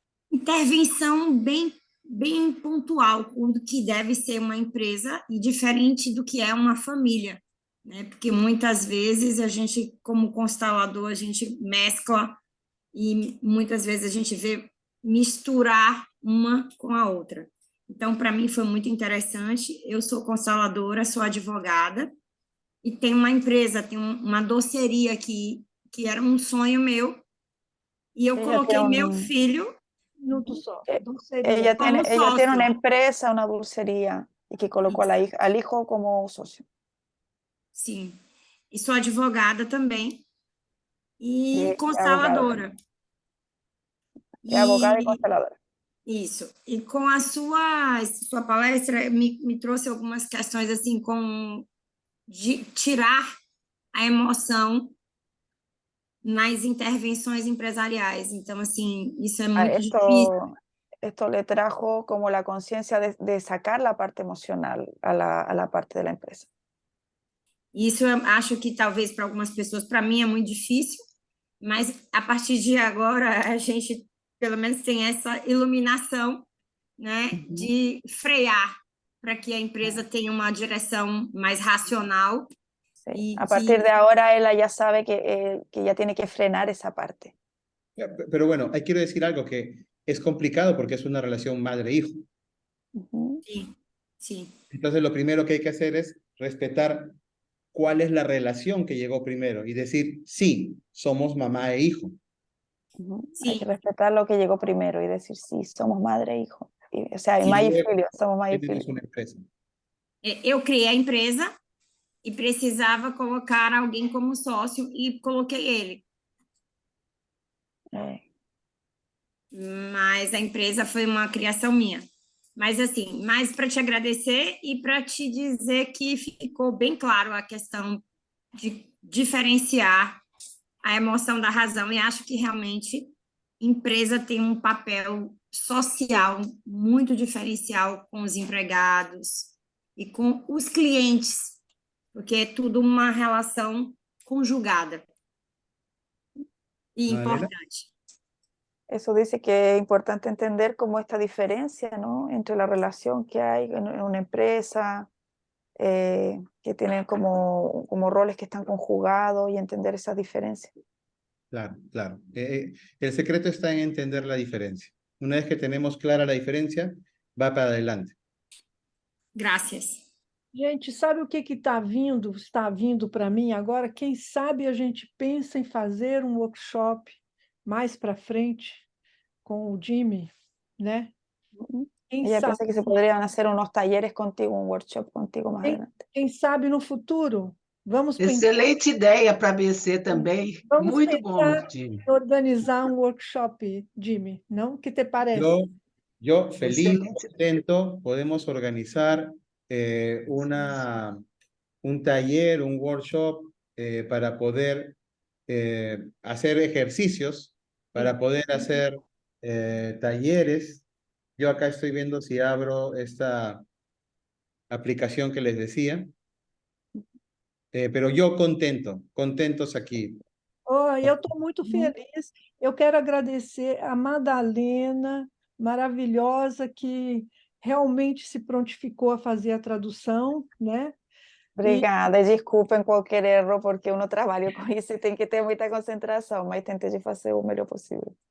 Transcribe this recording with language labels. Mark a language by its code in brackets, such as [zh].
[pt] intervenção bem pontual do que deve ser uma empresa e diferente do que é uma família, né, porque muitas vezes a gente, como constelador, a gente mescla e muitas vezes a gente vê misturar uma com a outra. Então, para mim foi muito interessante. Eu sou consteladora, sou advogada e tenho uma empresa, tenho uma doceria aqui, que era um sonho meu, e eu coloquei meu filho Minuto só. [es] Ella como tiene una [pt] sócio. [es] empresa, una dulcería, y que colocó al hijo como socio. [pt] Sim. E sou advogada também e É consteladora. É abogada e consteladora. Isso. E com a sua palestra me trouxe algumas questões assim de tirar a emoção nas intervenções empresariais. Então, assim, isso é muito difícil. [es] Esto le trajo como la conciencia de sacar la parte emocional a la parte de la empresa. [pt] Isso eu acho que talvez para algumas pessoas, para mim é muito difícil, mas a partir de agora a gente pelo menos tem essa iluminação, né, de frear para que a empresa tenha uma direção mais racional. [es] Sí. A partir de ahora ella ya sabe que ya tiene que frenar esa parte. Pero bueno, quiero decir algo que es complicado porque es una relación madre-hijo. Sí, sí. Entonces lo primero que hay que hacer es respetar cuál es la relación que llegó primero y decir, sí, somos mamá e hijo. Sí. Hay que respetar lo que llegó primero y decir, sí, somos madre e hijo. O sea, [pt] mãe e filho, somos mãe e filho. Eu criei a empresa e precisava colocar alguém como sócio e coloquei ele. Mas a empresa foi uma criação minha. Mas assim, mais para te agradecer e para te dizer que ficou bem claro a questão de diferenciar a emoção da razão, e acho que realmente empresa tem um papel social muito diferencial com os empregados e com os clientes, porque é tudo uma relação conjugada e importante. [es] Eso dice que es importante entender cómo esta diferencia, ¿no?, entre la relación que hay en una empresa, que tienen como roles que están conjugados, y entender esas diferencias. Claro, claro. El secreto está en entender la diferencia. Una vez que tenemos clara la diferencia, va para adelante. Gracias. [pt] Gente, sabe o que está vindo para mim agora? Quem sabe a gente pensa em fazer um workshop mais para frente com o Jimmy, né? Ella piensa que se podrían hacer unos talleres contigo, un workshop contigo más adelante. Quem sabe no futuro? Vamos Excelente ideia para BC também. Muito bom, Jimmy. Organizar um workshop, [es] Jimmy, ¿no? ¿Qué te parece? Yo feliz, contento, podemos organizar un taller, un workshop para poder hacer ejercicios, para poder hacer talleres. Yo acá estoy viendo si abro esta aplicación que les decía, pero yo contentos aqui. [pt] Eu estou muito feliz. Eu quero agradecer a Madalena, maravilhosa, que realmente se prontificou a fazer a tradução, né? Obrigada, e desculpem qualquer erro, porque uno trabalha com isso e tem que ter muita concentração, mas tentei fazer o melhor possível.